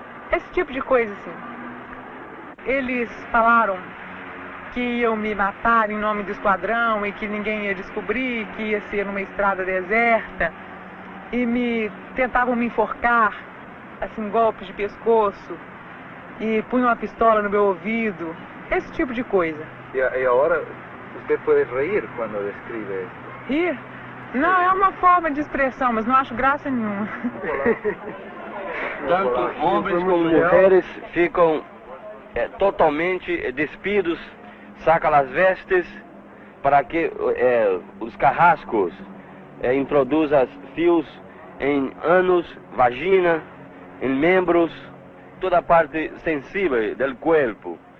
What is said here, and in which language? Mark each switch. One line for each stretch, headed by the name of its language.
Portuguese: Esse tipo de coisa, assim. Eles falaram que iam me matar em nome do esquadrão e que ninguém ia descobrir, que ia ser numa estrada deserta, e tentavam me enforcar, assim, golpes de pescoço, e punham uma pistola no meu ouvido, esse tipo de coisa.
Spanish: Y ahora usted puede reír cuando describe esto.
Portuguese: Rir? Não, é uma forma de expressão, mas não acho graça nenhuma. Tanto homens como mulheres ficam totalmente despidos, sacam as vestes para que os carrascos introduzam fios em ânus, vagina, em membros, toda a parte sensível do corpo.